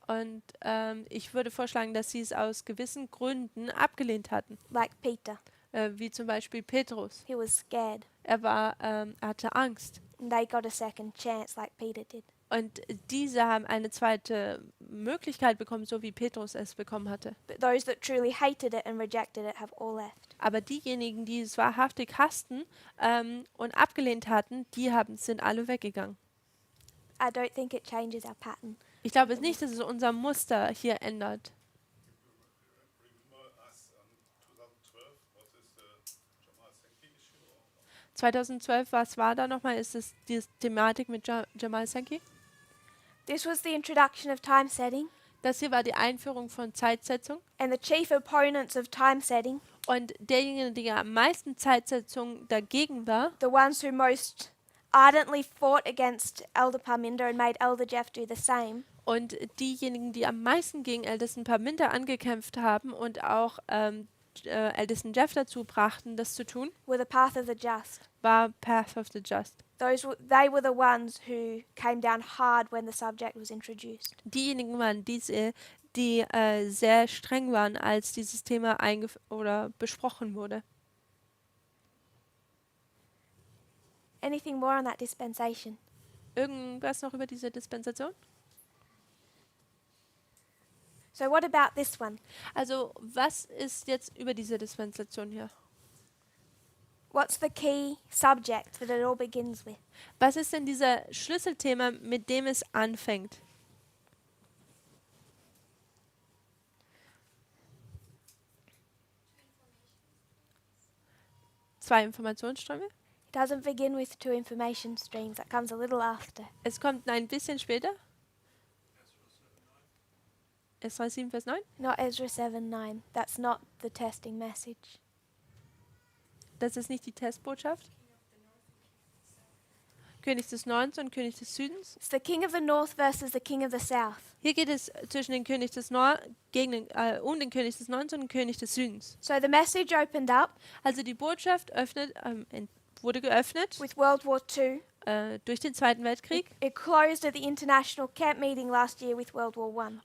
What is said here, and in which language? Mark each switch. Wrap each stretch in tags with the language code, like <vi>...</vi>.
<de>und ich würde vorschlagen, dass sie es aus gewissen Gründen abgelehnt hatten.</de> <en>Like Peter,</en> <de>Wie zum Beispiel Petrus.</de> <en>he was scared,</en> <de>Er hatte Angst.</de> <en>and they got a second chance like Peter did.</en> <de>Und diese haben eine zweite Möglichkeit bekommen, so wie Petrus es bekommen hatte.</de> <en>But those that truly hated it and rejected it have all left.</en> <de>Aber diejenigen, die es wahrhaftig hassten und abgelehnt hatten, sind alle weggegangen.</de> <en>I don't think it changes our pattern.</en> <de>Ich glaube nicht, dass es unser Muster hier ändert.</de> <en>Remember us 2012, was is the Jamal Sankey issue?</en> <de>2012, was war da nochmal? Ist es die Thematik mit Jamal Sankey?</de> <en>This was the introduction of time setting,</en> <de>Das hier war die Einführung von Zeitsetzung.</de> <en>and the chief opponents of time setting,</en> <de>Und derjenige, der am meisten Zeitsetzung dagegen war,</de> <en>the ones who most ardently fought against Elder Parminder and made Elder Jeff do the same,</en> <de>und diejenigen, die am meisten gegen Ältesten Parminder angekämpft haben und auch Ältesten Jeff dazu brachten, das zu tun,</de> <en>were the path of the just.</en> <de>war Path of the Just.</de> <en>They were the ones who came down hard when the subject was introduced.</en> <de>Diejenigen waren diese, die sehr streng waren, als dieses Thema besprochen wurde.</de> <en>Anything more on that dispensation?</en> <de>Irgendwas noch über diese Dispensation?</de> <en>So what about this one?</en> <de>Also, was ist jetzt über diese Dispensation hier?</de> <en>What's the key subject that it all begins with?</en> <de>Was ist denn dieser Schlüsselthema, mit dem es anfängt? Zwei Informationsströme.</de> <en>It doesn't begin with two information streams. That comes a little after.</en> <de>Es kommt ein bisschen später. Esra 7, Vers 9.</de> <en>Not Ezra 7:9. That's not the testing message.</en> <de>Das ist nicht die Testbotschaft. König des Nordens und König des Südens.</de> <en>It's the king of the north versus the king of the south.</en> <de>Hier geht es zwischen den König des um den König des Nordens und den König des Südens.</de> <en>So the message opened up</en> <de>Also die Botschaft wurde geöffnet</de> <en>with World War II.</en> <de>durch den Zweiten Weltkrieg</de> <en>It closed at the international camp meeting last year with World War I.</en>